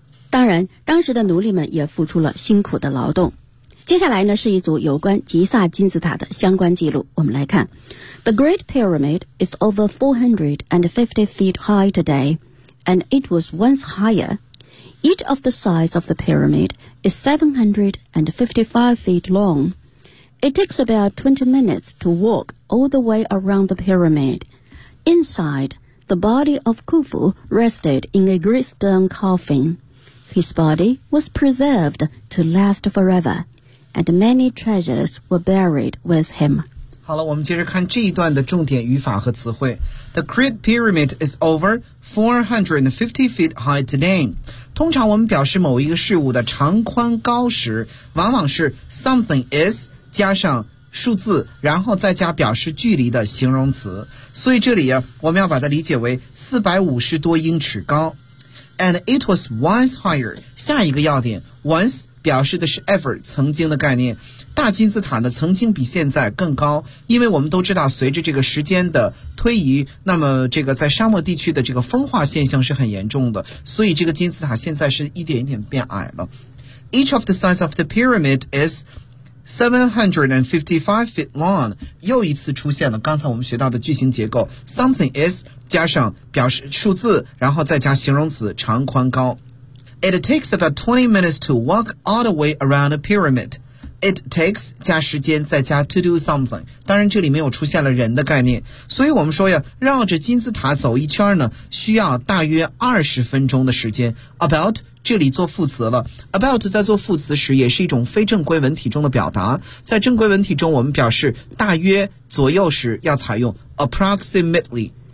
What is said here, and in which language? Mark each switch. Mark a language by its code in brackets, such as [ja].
[zh] 当然当时的奴隶们也付出了辛苦的劳动。接下来呢是一组有关吉萨金字塔的相关记录，我们来看。 [en] The Great Pyramid is over 450 feet high today, and it was once higher. Each of the sides of the pyramid is 755 feet long. It takes about 20 minutes to walk all the way around the pyramid. Inside, the body of Khufu rested in a great stone coffin. His body was preserved to last forever. And many treasures were buried with him. [zh] 好了，我们接着看这一段的重点语法和词汇。 [en] The Great Pyramid is over 450 feet high today. [zh] 通常我们表示某一个事物的长宽高时，往往是 [en] something is [zh] 加上数字，然后再加表示距离的形容词。所以这里啊，我们要把它理解为450多英尺高。 [en] And it was once higher. [zh] 下一个要点 [en] once. [zh] 表示的是 ever 曾经的概念，大金字塔呢曾经比现在更高，因为我们都知道随着这个时间的推移，那么这个在沙漠地区的这个风化现象是很严重的，所以这个金字塔现在是一点一点变矮了。 [en] Each of the sides of the pyramid is 755 feet long， [zh] 又一次出现了刚才我们学到的句型结构， [en] something is [zh] 加上表示数字，然后再加形容词长宽高。 [en] It takes about 20 minutes to walk all the way around a pyramid. It takes [zh] 加时间再加 [en] to do something. [zh] 当然这里没有出现了人的概念。所以我们说呀，绕着金字塔走一圈呢，需要大约20分钟的时间。 About 这里做副词了。About 在做副词时也是一种非正规文体中的表达。在正规文体中我们表示大约左右时要采用 approximately.